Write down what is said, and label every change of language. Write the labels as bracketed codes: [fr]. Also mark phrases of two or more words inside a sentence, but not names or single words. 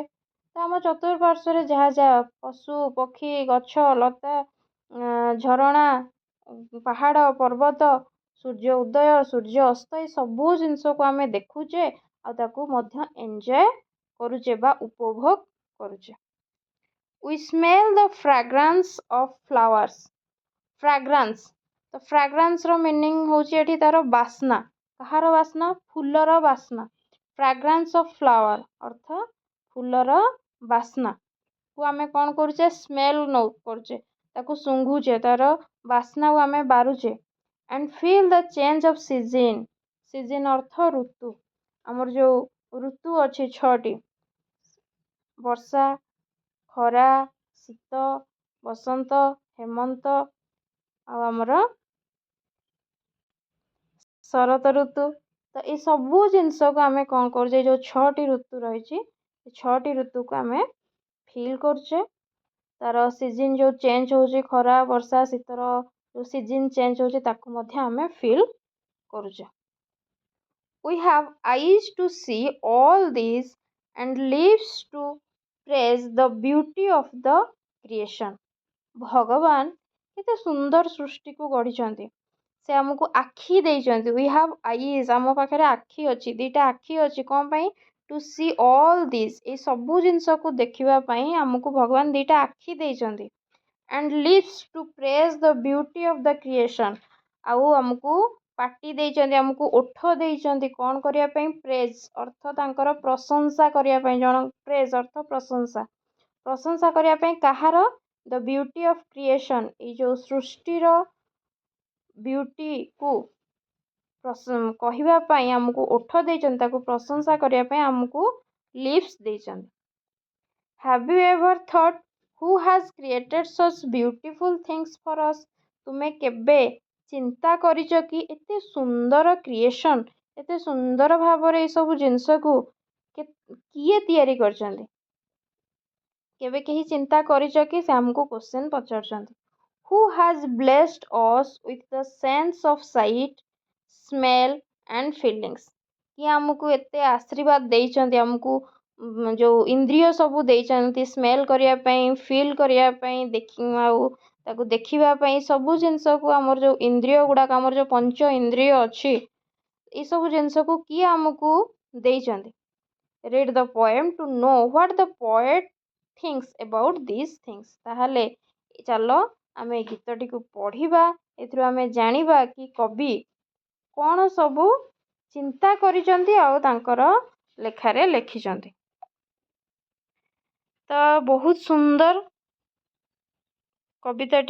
[or] ତ ଆମ ଚତୁର୍ପାର୍ଶ୍ୱ ଯାହିଁ ଯାହିଁ ପଶୁ ପକ୍ଷୀ ଗଛ ଲତା ଝରଣା ପାହାଡ଼ ପର୍ବତ ସୂର୍ଯ୍ୟ ଉଦୟ ସୂର୍ଯ୍ୟ ଅସ୍ତ ଏ ସବୁ ଜିନିଷ କୁ ଆମ ଦେଖୁଚେ ଆଉ ଏଞ୍ଜୟ କରୁଚେ ବା ଉପଭୋଗ କରୁଚେ। [en] We smell the fragrance of flowers. [or] Fragrance, ତ fragrance ର meaning ହେଉଛି ଏଠି ତାର ବାସ୍ନା। କାହାର ବାସ୍ନା? ଫୁଲର ବାସ୍ନା। [en] fragrance of flower [or] ଅର୍ଥ ଫୁଲର ବାସ୍ନା କୁ ଆମେ କ'ଣ କରୁଛେ? ସ୍ମେଲ୍ କରୁଛେ, ତାକୁ ଶୁଙ୍ଘୁଛେ, ତାର ବାସ୍ନାକୁ ଆମେ ବାରୁଛେ। [en] and feel the change of season. [or] season ଅର୍ଥ ଋତୁ। ଆମର ଯେଉଁ ଋତୁ ଅଛି 6ଟି, ବର୍ଷା, ଖରା, ଶୀତ, ବସନ୍ତ, ହେମନ୍ତ ଆଉ ଆମର ଶରତ ଋତୁ। ତ ଏଇ ସବୁ ଜିନିଷକୁ ଆମେ କ'ଣ କରୁଛେ? ଯେଉଁ 6ଟି ଋତୁ ରହିଛି, ଏ 6ଟି ଋତୁକୁ ଆମେ ଫିଲ୍ କରୁଛେ। ତାର ସିଜିନ୍ ଯେଉଁ ଚେଞ୍ଜ ହେଉଛି, ଖରା, ବର୍ଷା, ଶୀତର ଯେଉଁ ସିଜିନ୍ ଚେଞ୍ଜ ହେଉଛି, ତାକୁ ମଧ୍ୟ ଆମେ ଫିଲ୍ କରୁଛେ। [en] We have eyes to see all these and lips to praise the beauty of the creation. [or] ଭଗବାନ କେତେ ସୁନ୍ଦର ସୃଷ୍ଟିକୁ ଗଢ଼ିଛନ୍ତି। ସେ ଆମକୁ ଆଖି ଦେଇଛନ୍ତି। [en] We have eyes, [or] ଆମ ପାଖରେ ଆଖି ଅଛି, 2ଟା ଆଖି ଅଛି। କ'ଣ ପାଇଁ? [en] To see all this, [or] ଏଇ ସବୁ ଜିନିଷକୁ ଦେଖିବା ପାଇଁ ଆମକୁ ଭଗବାନ 2ଟା ଆଖି ଦେଇଛନ୍ତି। [en] and lips to praise the beauty of the creation, [or] ଆଉ ଆମକୁ ପାଟି ଦେଇଛନ୍ତି, ଆମକୁ ଓଠ ଦେଇଛନ୍ତି କ'ଣ କରିବା ପାଇଁ? ପ୍ରେଜ୍ ଅର୍ଥ ତାଙ୍କର ପ୍ରଶଂସା କରିବା ପାଇଁ। ପ୍ରେଜ୍ ଅର୍ଥ ପ୍ରଶଂସା। ପ୍ରଶଂସା କରିବା ପାଇଁ କାହାର? [en] The beauty of creation, [or] ଏଇ ଯେଉଁ ସୃଷ୍ଟିର ବିୟୁଟିକୁ କହିବା ପାଇଁ ଆମକୁ ଓଠ ଦେଇଛନ୍ତି, ତାକୁ ପ୍ରଶଂସା କରିବା ପାଇଁ ଆମକୁ ଲିପ୍ସ ଦେଇଛନ୍ତି। [en] Have you ever thought who has created such beautiful things for us? [or] ତୁମେ କେବେ ଚିନ୍ତା କରିଛ କି ଏତେ ସୁନ୍ଦର କ୍ରିଏସନ୍, ଏତେ ସୁନ୍ଦର ଭାବରେ ଏସବୁ ଜିନିଷକୁ କିଏ ତିଆରି କରିଛନ୍ତି? କେବେ କେହି ଚିନ୍ତା କରିଛ କି? ସେ ଆମକୁ କ୍ୱେଶ୍ଚନ୍ ପଚାରୁଛନ୍ତି। [en] Who has blessed us with the sense of sight, smell and feelings? [or] କିଏ ଆମକୁ ଏତେ ଆଶୀର୍ବାଦ ଦେଇଛନ୍ତି, ଆମକୁ ଯେଉଁ ଇନ୍ଦ୍ରିୟ ସବୁ ଦେଇଛନ୍ତି, ସ୍ମେଲ୍ କରିବା ପାଇଁ, ଫିଲ୍ କରିବା ପାଇଁ, ଆଉ ତାକୁ ଦେଖିବା ପାଇଁ, ସବୁ ଜିନିଷକୁ ଆମର ଯେଉଁ ଇନ୍ଦ୍ରିୟ ଗୁଡ଼ାକ, ଆମର ଯେଉଁ ପଞ୍ଚ ଇନ୍ଦ୍ରିୟ ଅଛି, ଏଇସବୁ ଜିନିଷକୁ କିଏ ଆମକୁ ଦେଇଛନ୍ତି? [en] Read the poem to know what the poet thinks about these things. [or] ତାହେଲେ ଚାଲ ଆମେ ଗୀତଟିକୁ ପଢ଼ିବା, ଏଥିରୁ ଆମେ ଜାଣିବା କି କବି କ'ଣ ସବୁ ଚିନ୍ତା କରିଛନ୍ତି ଆଉ ତାଙ୍କର ଲେଖାରେ ଲେଖିଛନ୍ତି। ତ ବହୁତ ସୁନ୍ଦର କବିତାଟି।